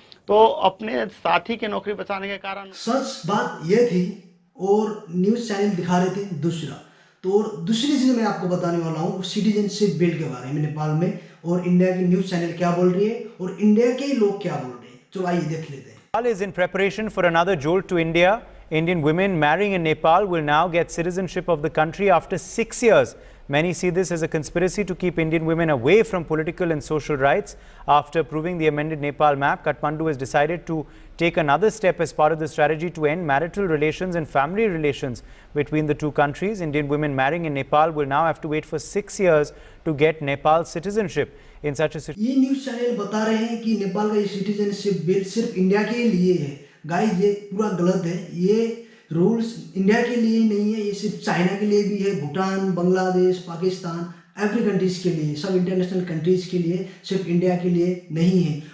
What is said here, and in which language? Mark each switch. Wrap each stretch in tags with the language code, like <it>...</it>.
<hi>तो अपने साथी की नौकरी बचाने के कारण सच बात यह थी और न्यूज़ चैनल दिखा रहे थे दूसरा। तो और दूसरी चीज़ मैं आपको बताने वाला हूँ सिटीजनशिप बिल के बारे में नेपाल में, और इंडिया की न्यूज़ चैनल क्या बोल रही है और इंडिया के लोग क्या बोल रहे हैं। चलो आइए देख लेते हैं।</hi> <en>Nepal is in preparation for another jolt to India. Indian women marrying in Nepal will now get citizenship of the country after 6 years. Many see this as a conspiracy to keep Indian women away from political and social rights. After approving the amended Nepal map, Kathmandu has decided to take another step as part of the strategy to end marital relations and family relations between the two countries. Indian women marrying in Nepal will now have to wait for 6 years to get Nepal citizenship. In such a situation,</en> <hi>ये news channel बता रहे हैं कि नेपाल का ये citizenship bill सिर्फ India के लिए है। गाइस ये पूरा गलत है। ये रूल्स इंडिया के लिए नहीं है, ये सिर्फ चाइना के लिए भी है, भूटान, बांग्लादेश, पाकिस्तान, एवरी कंट्रीज के लिए, सब इंटरनेशनल कंट्रीज के लिए, सिर्फ इंडिया के लिए नहीं है।</hi>